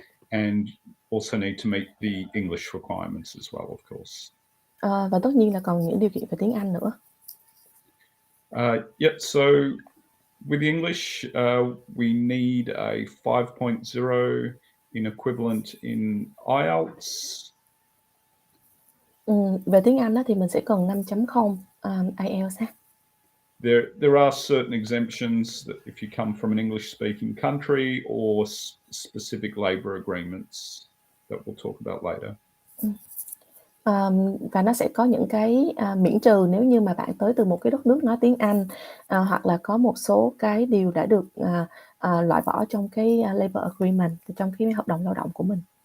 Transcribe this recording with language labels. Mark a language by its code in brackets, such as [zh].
[en] And also need to meet the English requirements as well, of course. [vi] Và tất nhiên là còn những điều kiện về tiếng Anh nữa. [en] So with English, we need a 5.0 in equivalent in IELTS. [vi] Về tiếng Anh thì mình sẽ cần 5.0 IELTS. [en] There are certain exemptions that if you come from an English-speaking country or specific labor agreements that we'll talk about later. [vi] Và nó sẽ có những cái miễn trừ nếu như mà bạn tới từ một cái đất nước nói tiếng Anh, hoặc là có một số cái điều đã được loại bỏ trong cái labor agreement, trong cái hợp đồng lao động của mình.